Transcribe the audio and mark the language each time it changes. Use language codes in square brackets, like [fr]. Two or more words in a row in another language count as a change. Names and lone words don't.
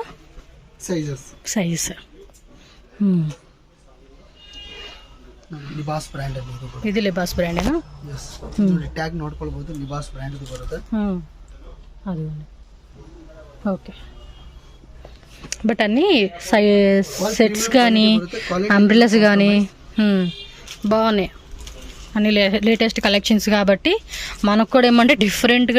[kn] ಸೈಜಸ್ [te] సైజ్ [kn] ಲಿಬಾಸ್ ಬ್ರ್ಯಾಂಡ್ ಅಲ್ಲಿ [te] ఇది లిబాస్ బ్రాండేనా [kn] ಎಸ್ ನೋಡಿ ಟ್ಯಾಗ್ ನೋಡ್ಕೊಳ್ಬಹುದು ಲಿಬಾಸ್ ಬ್ರ್ಯಾಂಡ್ ಇದು ಬರುತ್ತೆ [te] అది ఓకే బట్ అన్నీ సెట్స్ కానీ అంబ్రెలాస్ కానీ బాగున్నాయి అన్ని [en] latest collections [te] కాబట్టి మనకు కూడా ఏమంటే డిఫరెంట్గా